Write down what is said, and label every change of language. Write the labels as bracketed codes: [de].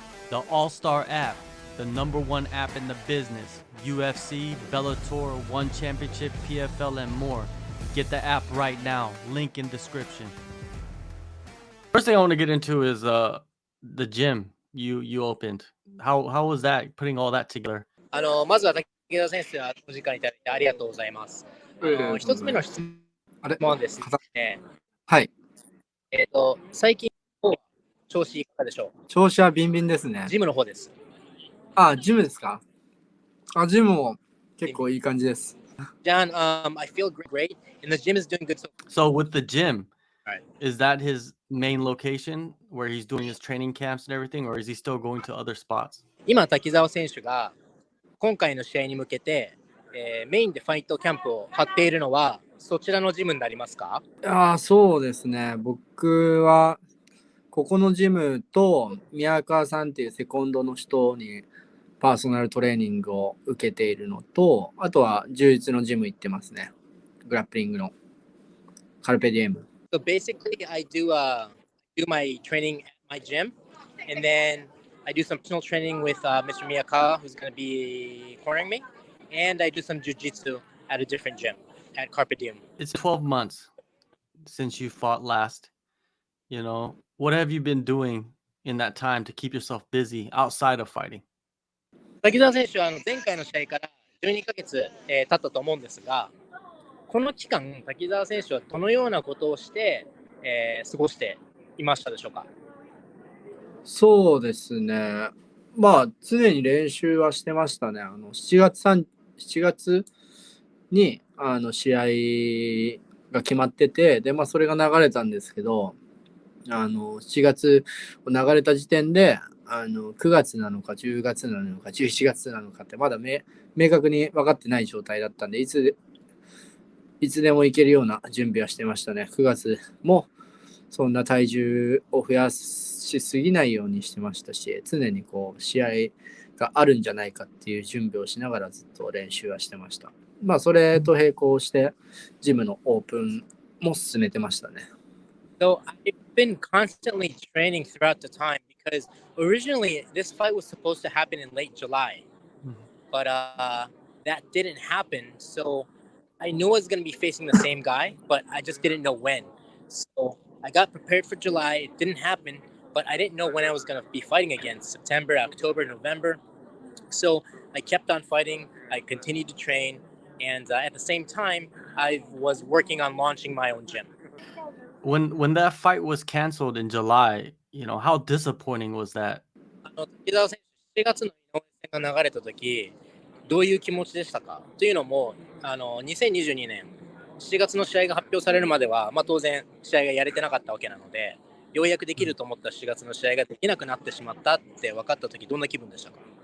[en] The AllStar app, the number one app in the business. UFC, Bellator, One Championship, PFL, and more. Get the app right now. Link in description. First thing I want to get into is the gym you opened. How was that putting all that together? [ja] まずは滝沢先生はお時間いただいてありがとうございます。一つ目の質問ですね。はい。最近調子いかがでしょう？調子はビンビンですね。ジムの方です。ジムですか？ジムも結構いい感じです。 [en] John, I feel great, and the gym is doing good. So with the gym, Right. is that his main location where he's doing his training camps and everything, or is he still going to other spots? [ja] 今、滝沢選手が今回の試合に向けて、メインでファイトキャンプを張っているのはそちらのジムになりますか？そうですね。僕はここのジムと宮川さんっていうセコンドの人にパーソナルトレーニングを受けているのと、あとは柔術のジム行ってますね。グラップリングのカルペディエム。 [en] So basically, I do my training at my gym, and then I do some personal training with Mr. Miyakawa, who's going to be cornering me, and I do some jujitsu at a different gym at Carpe Diem. It's 12 months since you fought last. You know, what have you been doing in that time to keep yourself busy outside of fighting? [ja] 滝沢選手は前回の試合から12ヶ月、経ったと思うんですが、この期間、滝沢選手はどのようなことをして、過ごしていましたでしょうか？そうですね。常に練習はしてましたね。7月に試合が決まってて、で、それが流れたんですけど、7月を流れた時点で、9月なのか10月なのか11月なのかってまだ明確に分かってない状態だったんで、いつでも行けるような準備はしてましたね。 9月もそんな体重を増やしすぎないようにしてましたし、常に試合があるんじゃないかっていう準備をしながらずっと練習はしてました。それと並行してジムのオープンも進めてましたね。 [en] So I've been constantly training throughout the time because originally this fight was supposed to happen in late July, but that didn't happen. So I knew I was going to be facing the same guy, but I just didn't know when. So I got prepared for July. It didn't happen, but I didn't know when I was going to be fighting again. September, October, November. So I kept on fighting. I continued to train, and at the same time, I was working on launching my own gym. When that fight was canceled in July, you know, how disappointing was that? [ja] 滝沢選手、7月の井上戦が流れた時、どういう気持ちでしたか？というのも、2022年7月の試合が発表されるまでは、当然試合がやれてなかったわけなので、ようやくできると思った7月の試合ができなくなってしまったって分かった時、どんな気分でしたか？